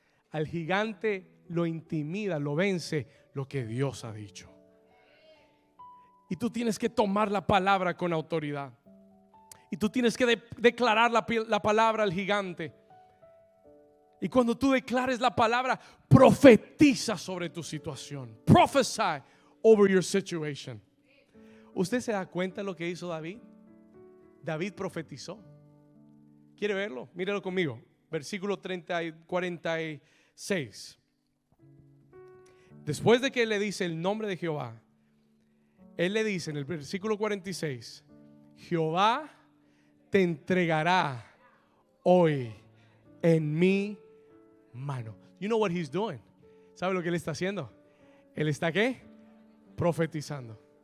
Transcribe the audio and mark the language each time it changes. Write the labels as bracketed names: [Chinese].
[Spanish] Al gigante lo intimida, lo vence lo que Dios ha dicho. Y tú tienes que tomar la palabra con autoridad. Y tú tienes que declarar la palabra al gigante. Y cuando tú declares la palabra, profetiza sobre tu situación. [English] Prophesy over your situation. [Spanish] ¿Usted se da cuenta de lo que hizo David? David profetizó. ¿Quiere verlo? Míralo conmigo. Versículo 46. Después de que él le dice el nombre de Jehová, él le dice en el versículo 46: Jehová te entregará hoy en mi mano. [English] You know what he's doing? [Spanish] ¿Sabe lo que él está haciendo? Él está ¿qué? Profetizando.